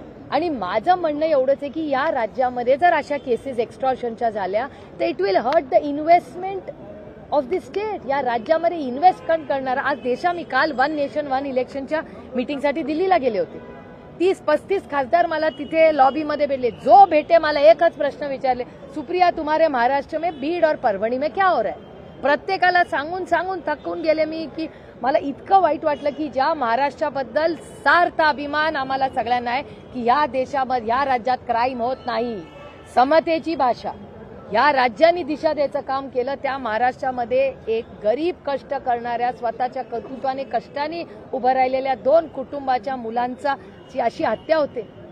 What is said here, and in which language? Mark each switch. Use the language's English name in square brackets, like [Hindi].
[Marathi] आणि माझं म्हणणं एवढंच आहे की या राज्यामध्ये जर अशा केसेस एक्स्ट्रॉशनच्या झाल्या तर [English] It will hurt the investment of the state. [Marathi] या राज्यामध्ये इन्व्हेस्टमेंट करणारा आज मी काल 1 नेशन 1 इलेक्शनच्या मीटिंगसाठी दिल्लीला गेले होते. 30-35 खासदार मला तिथे लॉबीमध्ये भेटले. जो भेटे मला एकच प्रश्न विचारले, [Hindi] सुप्रिया तुम्हारे महाराष्ट्र में बीड और परभणी में क्या हो रहा है? [Marathi] प्रत्येकाला सांगून सांगून थकून गेले मी की मला इतकं वाईट वाटलं की ज्या महाराष्ट्राबद्दल सार्थ अभिमान आम्हाला सगळ्यांना आहे की या देशामध्ये या राज्यात क्राईम होत नाही, समतेची भाषा या राज्यांनी दिशा द्यायचं काम केलं. त्या महाराष्ट्रामध्ये एक गरीब कष्ट करणाऱ्या स्वतःच्या कर्तृत्वाने कष्टाने उभं राहिलेल्या 2 कुटुंबाच्या मुलांचा अशी हत्या होते.